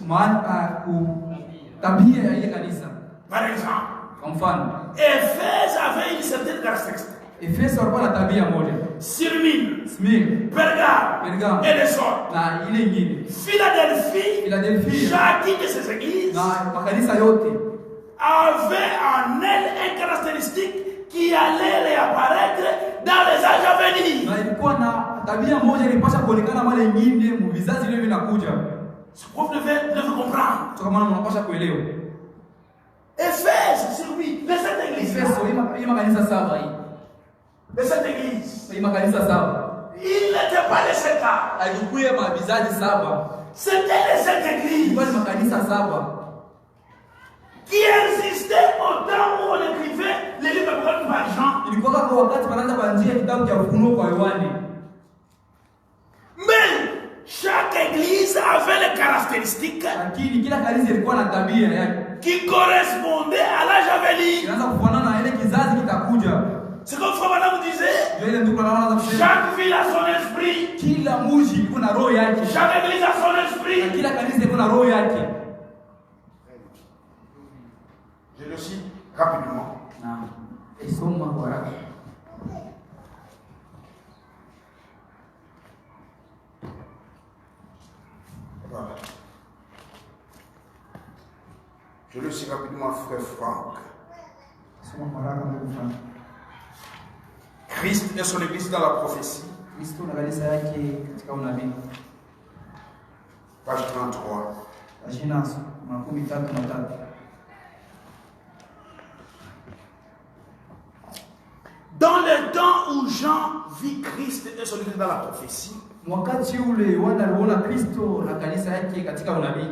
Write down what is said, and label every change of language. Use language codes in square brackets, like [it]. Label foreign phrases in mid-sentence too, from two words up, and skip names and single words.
[sw] maana tabia ya ile kanisa. [fr] Par exemple, [sw] Kwa mfano [fr] Éphèse avait une certaine caractéristique. [sw] Efeso walikuwa na tabia moja, [fr] Smyrne, [sw] Smyrna, [fr] Pergame et les autres. [sw] na ile nyingine [fr] Philadelphie, [sw] Philadelphia [fr] chacune de ces églises [sw] na makanisa yote [fr] avait en elle une caractéristique qui allait réapparaître dans les âges à venir. [sw] na ilikuwa na tabia moja ilipasha kuonekana mara nyingine mu vizazi vile vinakuja. [fr] Ce prof devait comprendre. [sw] Kwa maana mnapasha kuelewa [fr] Éphèse, c'est lui, les 7 églises. [sw] Efeso hii makanisa saba hii, [fr] Les 7 églises. [sw] hii makanisa saba [fr] Il n'était pas les 7 ans. [sw] alikuwa mavizazi saba, [fr] C'était les 7 églises [sw] ilikuwa ni makanisa saba [fr] qui existaient au temps où on écrivait les livres par Jean. [sw] ilikuwa kama wakati wanaanza kuanzia kitabu cha Ufunuo kwa Yohane. [fr] Mais chaque église avait les caractéristiques [sw] Lakini kila kanisa ilikuwa na tabia yake [fr] qui correspondaient à l'âge à venir. [sw] inaanza kufanana na ile kizazi kitakuja. [fr] C'est comme Frère Branham disait, [sw] Ndio ile ndugu anaanza kusema [fr] chaque ville a son esprit, [sw] kila mji iko na roho yake, [fr] chaque église a son [sw] na [fr] esprit. [sw] kila kanisa iko na roho yake. [fr] Je le cite rapidement. [sw] Na isoma kwa haraka. [fr] Voilà. Je le cite rapidement, frère Franck. [sw] Soma kwa haraka ndugu Frank. [fr] Christ et son église dans la prophétie, [sw] Kristo na kanisa yake katika unabii. [fr] page 33. [sw] Pagina 33. [fr] Dans le temps où Jean vit Christ et son église dans la prophétie, [sw] Wakati ule Yohana aliona Kristo na kanisa yake katika unabii,